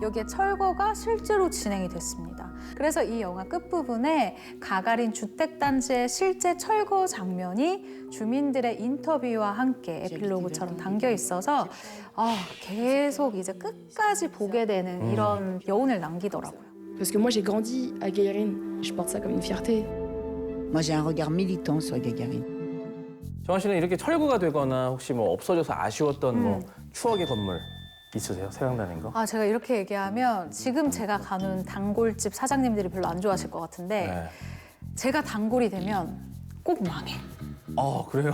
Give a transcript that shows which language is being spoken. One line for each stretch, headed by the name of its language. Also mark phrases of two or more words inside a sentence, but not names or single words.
Korean: 여기에 철거가 실제로 진행이 됐습니다. 그래서 이 영화 끝부분에 가가린 주택단지의 실제 철거 장면이 주민들의 인터뷰와 함께 에필로그처럼 담겨 있어서 계속 이제 끝까지 보게 되는 이런 여운을 남기더라고요.
French: Parce que moi j'ai grandi à Gagarine, je porte ça comme une fierté. Moi, j'ai un regard militant sur Gagarine.
Korean: 정원 씨는 이렇게 철거가 되거나 혹시 뭐 없어져서 아쉬웠던 뭐 추억의 건물 있으세요? 생각나는 거? 제가 이렇게 얘기하면 지금 제가 가는 단골집 사장님들이 별로 안 좋아하실 것 같은데 제가 단골이 되면 꼭 망해. 그래요?